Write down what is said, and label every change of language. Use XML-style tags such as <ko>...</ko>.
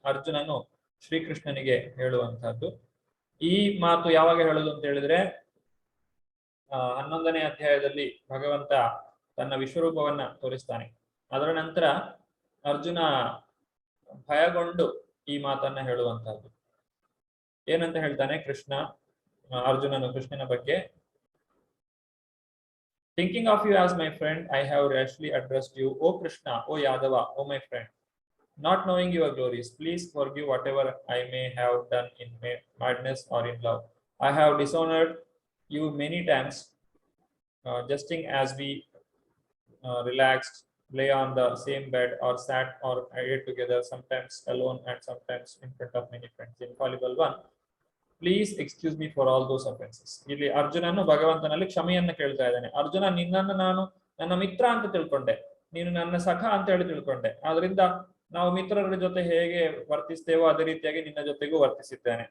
<kn>ಅರ್ಜುನನು ಶ್ರೀಕೃಷ್ಣನಿಗೆ ಹೇಳುವಂತಹದ್ದು. ಈ ಮಾತು ಯಾವಾಗ ಹೇಳುದು ಅಂತ ಹೇಳಿದ್ರೆ, 11ನೇ ಅಧ್ಯಾಯದಲ್ಲಿ ಭಗವಂತ ತನ್ನ ವಿಶ್ವರೂಪವನ್ನ ತೋರಿಸ್ತಾನೆ. ಅದರ ನಂತರ ಅರ್ಜುನ ಭಯಗೊಂಡು ಈ ಮಾತನ್ನ ಹೇಳುವಂತಹದ್ದು. ಏನಂತ ಹೇಳ್ತಾನೆ ಅರ್ಜುನನು ಕೃಷ್ಣನ ಬಗ್ಗೆ,</kn> <en>Thinking of you as my friend, I have rashly addressed you, O Krishna, O Yadava, O my friend. Not knowing your glories, please forgive whatever I may have done in madness or in love. I have dishonored you many times, jesting as we relaxed, lay on the same bed or sat or ate together, sometimes alone and sometimes in front of many friends. Infallible one, please excuse me for all those offences.</en> <kn>ಇಲ್ಲಿ ಅರ್ಜುನನು ಭಗವಂತನಲ್ಲಿ ಕ್ಷಮೆಯನ್ನ ಕೇಳ್ತಾ ಇದ್ದಾನೆ. ಅರ್ಜುನ, ನಿನ್ನನ್ನು ನಾನು ನನ್ನ ಮಿತ್ರ ಅಂತ ತಿಳ್ಕೊಂಡೆ, ನೀನು ನನ್ನ ಸಖ ಅಂತ ಹೇಳಿ ತಿಳ್ಕೊಂಡೆ. ಆದ್ರಿಂದ ನಾವು ಮಿತ್ರರ ಜೊತೆ ಹೇಗೆ ವರ್ತಿಸ್ತೇವೋ ಅದೇ ರೀತಿಯಾಗಿ ನಿನ್ನ ಜೊತೆಗೂ ವರ್ತಿಸಿದ್ದೇನೆ.</kn>